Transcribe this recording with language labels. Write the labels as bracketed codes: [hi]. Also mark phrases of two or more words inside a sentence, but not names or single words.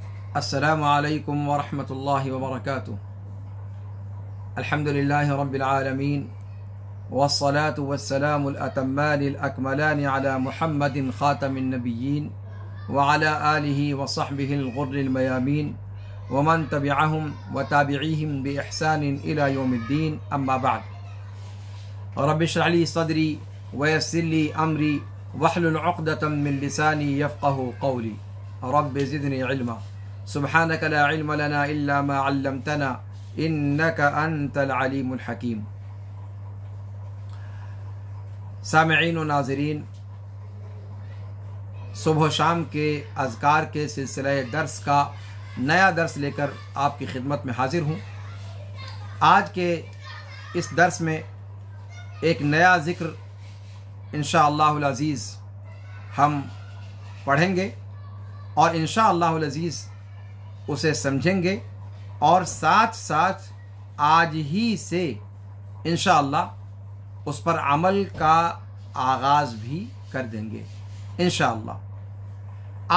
[ar] السلام عليكم ورحمة الله وبركاته. الحمد لله رب العالمين والصلاة والسلام الأتمان الأكملان على محمد خاتم النبيين وعلى آله وصحبه الغر الميامين ومن تبعهم وتابعيهم بإحسان إلى يوم الدين، أما بعد. رب اشرح لي صدري ويسر لي أمري واحلل عقدة من لساني يفقهوا قولي. رب زدني علما سبحانك لا علم لنا إلا ما علمتنا إنك أنت العليم الحكيم. [ur] سامعین و ناظرین، صبح شام کے اذکار کے سلسلے درس کا نیا درس لے کر آپ کی خدمت میں حاضر ہوں. آج کے اس درس میں ایک نیا ذکر [ar] ان شاء الله العزيز [ur] ہم پڑھیں گے اور [ar] ان شاء الله العزيز [ur] اسے سمجھیں گے اور ساتھ ساتھ آج ہی سے ان شاء اللہ اس پر عمل کا آغاز بھی کر دیں گے ان شاء اللہ.